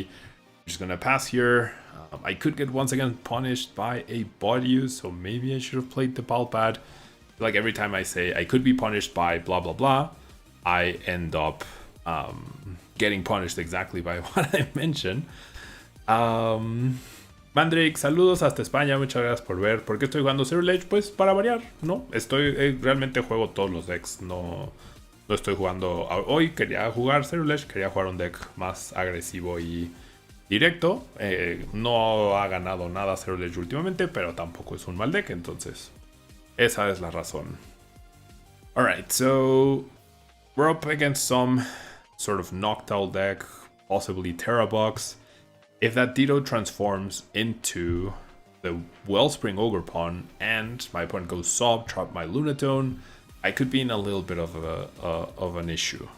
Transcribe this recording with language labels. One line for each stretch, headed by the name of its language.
English: I'm just gonna pass here. I could get once again punished by a body use, so maybe I should have played the Pal Pad. Like every time I say I could be punished by blah blah blah, I end up getting punished exactly by what I mentioned.
Spanish: Mandrick, saludos hasta España, muchas gracias por ver. ¿Por qué estoy jugando Zero Ledge? Pues para variar, ¿no? Realmente juego todos los decks, no estoy jugando. Hoy quería jugar Zero Ledge, quería jugar un deck más agresivo y directo. No ha ganado nada Zero Ledge últimamente, pero tampoco es un mal deck, entonces esa es la razón.
English: Alright, so we're up against some sort of Noctowl deck, possibly Terrabox. If that Ditto transforms into the Wellspring Ogre Pawn and my opponent goes Sob, trap my Lunatone, I could be in a little bit of an issue.